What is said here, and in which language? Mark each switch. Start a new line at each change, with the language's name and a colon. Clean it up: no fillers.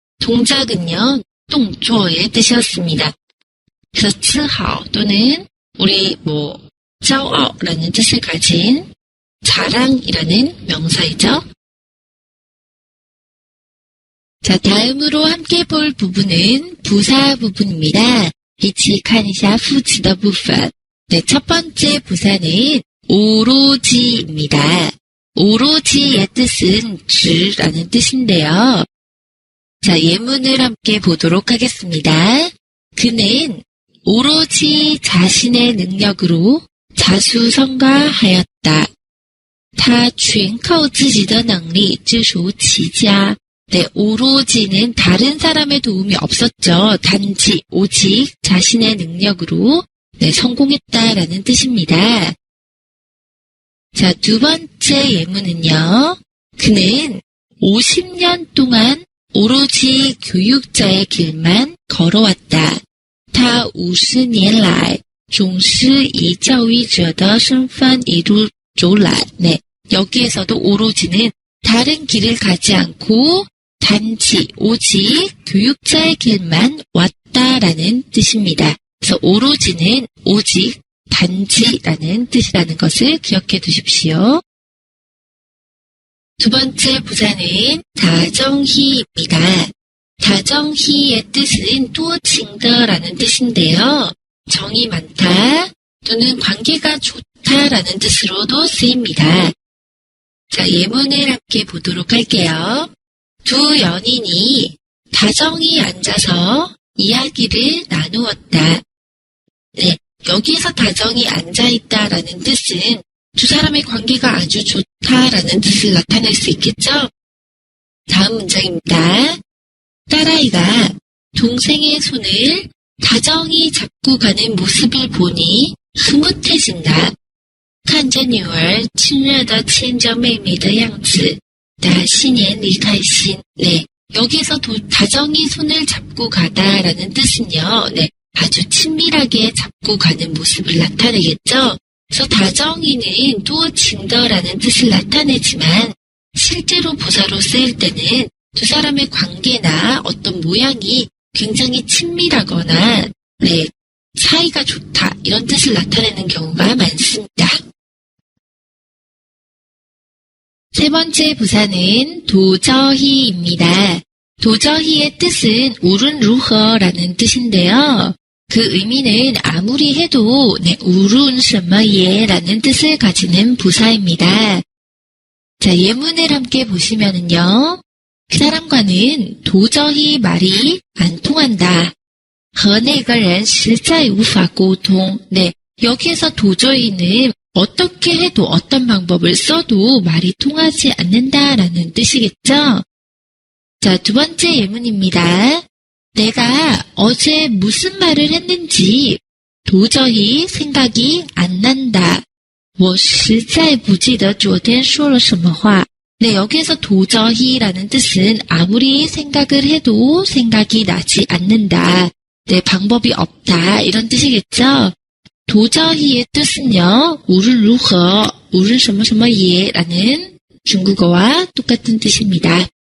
Korean: 동작은요, 动作의 뜻이었습니다. 그래서 自豪 또는 우리骄傲라는 뜻을 가진 자랑이라는 명사이죠. 자, 다음으로 함께 볼 부분은 부사 부분입니다.
Chinese: 一起看一下副词的部分.
Korean: 네, 첫 번째 부사는 오로지입니다. 오로지의 뜻은 즉라는 뜻인데요. 자, 예문을 함께 보도록 하겠습니다. 그는 오로지 자신의 능력으로 자수성가하였다.
Chinese: 他全靠自己的能力自属其家.
Korean: 네, 오로지는 다른 사람의 도움이 없었죠. 단지, 오직 자신의 능력으로 네, 성공했다라는 뜻입니다. 자, 두 번째 예문은요. 그는 50년 동안 오로지 교육자의 길만 걸어왔다.
Chinese: 他50年来总是以教育者的身份一路走来.
Korean: 네, 여기에서도 오로지는 다른 길을 가지 않고 단지 오직 교육자의 길만 왔다라는 뜻입니다. 그래서 오로지는 오직 단지라는 뜻이라는 것을 기억해 두십시오. 두 번째 부사는 다정히입니다. 다정히의 뜻은多情的라는 뜻인데요. 정이 많다 또는 관계가 좋다라는 뜻으로도 쓰입니다. 자, 예문을 함께 보도록 할게요. 두 연인이 다정히 앉아서 이야기를 나누었다. 네, 여기에서 다정히 앉아있다라는 뜻은 두 사람의 관계가 아주 좋다라는 뜻을 나타낼 수 있겠죠? 다음 문장입니다. 딸아이가 동생의 손을 다정히 잡고 가는 모습을 보니 흐뭇해진다.
Chinese: 看着女儿亲热地牵着妹妹的样子，她心眼里开心.
Korean: 네, 여기에서 다정히 손을 잡고 가다라는 뜻은요. 네, 아주 친밀하게 잡고 가는 모습을 나타내겠죠. 그래서 다정히는 多情的라는 뜻을 나타내지만 실제로 부사로 쓰일 때는 두 사람의 관계나 어떤 모양이 굉장히 친밀하거나 네, 사이가 좋다 이런 뜻을 나타내는 경우가 많습니다. 세 번째 부사는 도저히입니다. 도저히의 뜻은 우른 루허라는 뜻인데요. 그 의미는 아무리 해도 네, 우른 什么예 라는 뜻을 가지는 부사입니다. 자, 예문을 함께 보시면은요. 그 사람과는 도저히 말이 안 통한다.
Chinese: 和那个人实在无法沟通.
Korean: 네, 여기에서 도저히는 어떻게 해도 어떤 방법을 써도 말이 통하지 않는다라는 뜻이겠죠? 자, 두 번째 예문입니다. 내가 어제 무슨 말을 했는지 도저히 생각이 안 난다.
Chinese: 我实在不记得昨天说了什么话.
Korean: 네, 여기에서 도저히라는 뜻은 아무리 생각을 해도 생각이 나지 않는다. 네, 방법이 없다. 이런 뜻이겠죠? 도저히의 뜻은요, 우른 루허, 우른 什么什么예 라는 중국어와 똑같은 뜻입니다.